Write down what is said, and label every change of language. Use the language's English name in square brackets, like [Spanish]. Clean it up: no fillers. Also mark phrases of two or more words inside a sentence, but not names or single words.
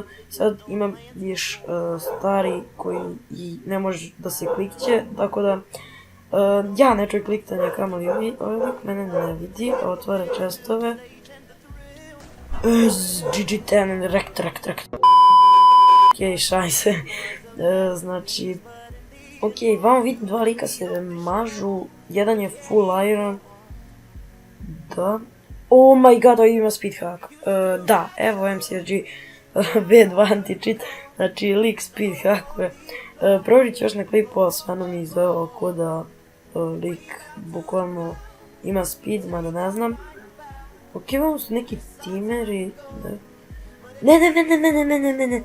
[Bosnian] Sad imam miš stari koji i ne može da se klikće, tako da ja ne čuj kliktanje kamoli ovaj lik mene ne vidi, otvara čestove. GG10, rekt. Ok, šajse. Znači, ok, vamo vidim dva lika se mažu, jedan je full iron. [English] Da. Oh my god, [Bosnian] ovaj ima [English] speed hack. [Bosnian] Da, evo MCRG V2 anti-cheat, znači lik speed hackuje. Provjerit ću još na klipu, ali stvarno mi izveo ko da lik bukvalno ima speed, mada ne znam. Ok, vamo su neki timeri. Ne.